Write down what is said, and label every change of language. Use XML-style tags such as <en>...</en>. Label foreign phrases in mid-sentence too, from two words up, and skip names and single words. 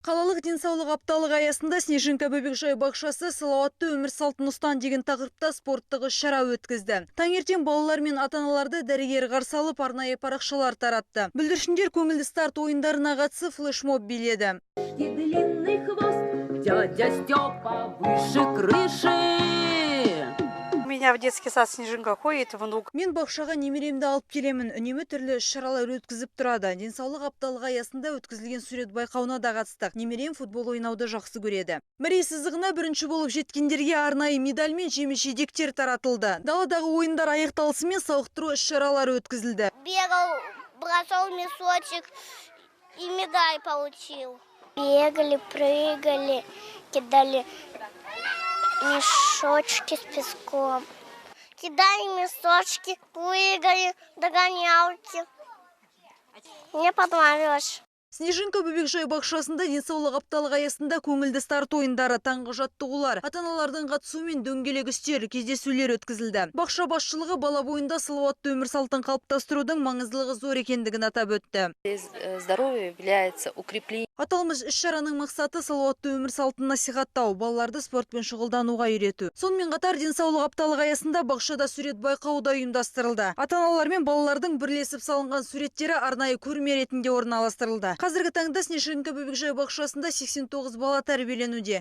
<kk>Қалалық денсаулық апталығы аясында Снежинка бөбекжай бақшасы салауатты өмір салтын ұстан деген тақырыпта спорттық іс-шара өткізді. Таңертең балалар мен ата-аналарды дәрігер қарсы алып арнайы парақшалар таратты. Бүлдіршіндер көңілді старт ойындарына қатысып флешмоб биледі.</kk> <ru>Длинный хвост, дядя Степа выше крыши. Меня в детский сад Снежинка ходит внук.</ru> <kk>Мен бақшаға немеремді алып келемін. Үнемі түрлі іс-шаралар өткізіп тұрады. Денсаулық апталығы аясында өткізілген сурет байқауына да қатыстық. Немерем футбол ойнауды жақсы көреді. Мәрей сызығына бірінші болып жеткендерге арнайы медаль мен жеміс-жидектер таратылды. Даладағы ойындар аяқталысымен сауықтыру іс-шаралары өткізілді.</kk> <ru>Бегал, бросал мешочек и медаль получил. Бегали, прыгали, кидали мешочки с песком. Кидали мешочки, прыгали, догонялки. Мне понравилось.</ru> <kk>Снежинка бөбекжай бақшасында денсаулық апталығы аясында көңілді старт ойындары, таңғы жаттығулар, ата-аналардың қатысуымен дөңгелек үстел, кездесулер өткізілді. Бақша басшылығы бала бойында салауатты өмір салтын қалыптастырудың маңыздылығы зор екендігін атап өтті.</kk> <ru>Здоровье является укреплением.</ru> <kk>Аталмыш іс-шараның мақсаты салауатты өмір салтын насихаттау, балаларды спортпен шұғылдануға үйрету. Сонымен қатар денсаулық апталығы аясында бақшада сурет байқауы да ұйымдастырылды. Ата-аналар мен балалардың бірлесіп салынған суреттері арнайы көрме ретінде орналастырылды. Қазіргі таңда Снежинка бөбекжай бақшасында 89 бала тәрбиеленуде.</kk>